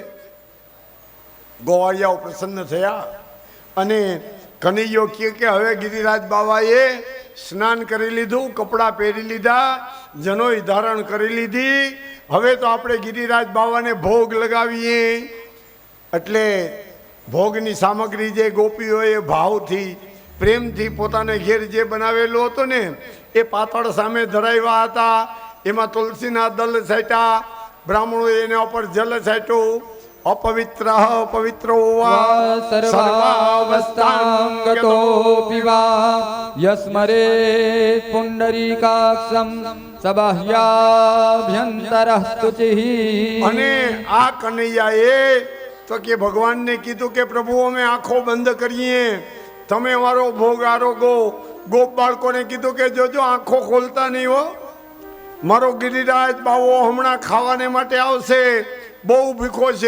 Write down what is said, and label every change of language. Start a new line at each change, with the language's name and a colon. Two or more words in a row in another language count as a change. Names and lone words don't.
Gujarati: ગોવાળિયાઓ પ્રસન્ન થયા અને કનૈયો કહે કે હવે ગિરિરાજ બાવાએ સ્નાન કરી લીધું, કપડાં પહેરી લીધા, જનોઈ ધારણ કરી લીધી, હવે તો આપણે ગિરિરાજ બાવાને ભોગ લગાવીએ. એટલે ભોગની સામગ્રી જે ગોપીઓએ ભાવથી પ્રેમથી પોતાને ઘેર જે બનાવેલો હતો ને એ પાતળ સામે ધરાવ્યા હતા. એમાં તુલસીના દલ છાંટ્યા, બ્રાહ્મણોએ એના ઉપર જલ છાંટ્યું.
Sanskrit: अपवित्र पवित्रो सर्वावस्थांगतो पिवा यस्मरे पुंडरीकाक्षं सबाह्याभ्यंतरः शुचिः.
Gujarati: અને આ કનૈયાએ તો કે ભગવાનને કીધું કે પ્રભુ અમે આંખો બંધ કરીએ, તમે અમારો ભોગ આરોગો. ગોપ બાળકોને કીધું કે જોજો આંખો ખોલતા નહીં હો, મારો ગિરિરાજ બાવો હમણાં ખાવાને માટે આવશે, બહુ ભીખો છે.